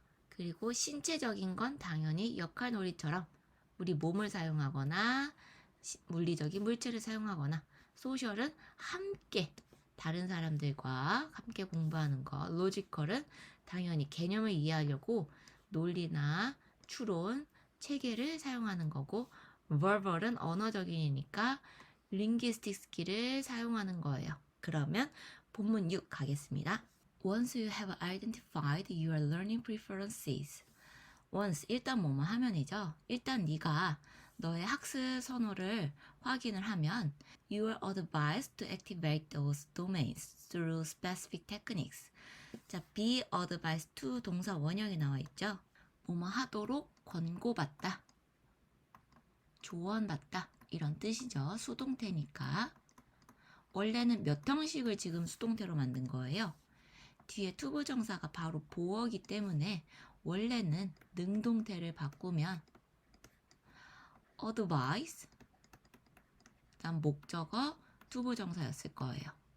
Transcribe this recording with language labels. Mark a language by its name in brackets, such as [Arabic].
[Korean] 그리고 신체적인 건 당연히 역할놀이처럼 우리 몸을 사용하거나 물리적인 물체를 사용하거나, 소셜은 함께 다른 사람들과 함께 공부하는 거, 로지컬은 당연히 개념을 이해하려고 논리나 추론, 체계를 사용하는 거고, verbal은 언어적이니까 linguistic skill을 사용하는 거예요. 그러면 본문 6 가겠습니다. [English] Once you have identified your learning preferences. [Korean] once, 일단 뭐뭐 하면이죠. 일단 네가 너의 학습 선호를 확인을 하면 [English] you are advised to activate those domains through specific techniques. [Korean] 자, be advised to 동사 원형이 나와 있죠. 뭐뭐 하도록 권고받다, 조언받다 이런 뜻이죠. 수동태니까. 원래는 몇 형식을 지금 수동태로 만든 거예요. 뒤에 투부정사가 바로 보어기 때문에 원래는 능동태를 바꾸면 advise, 다음 목적어, 투부정사였을 거예요.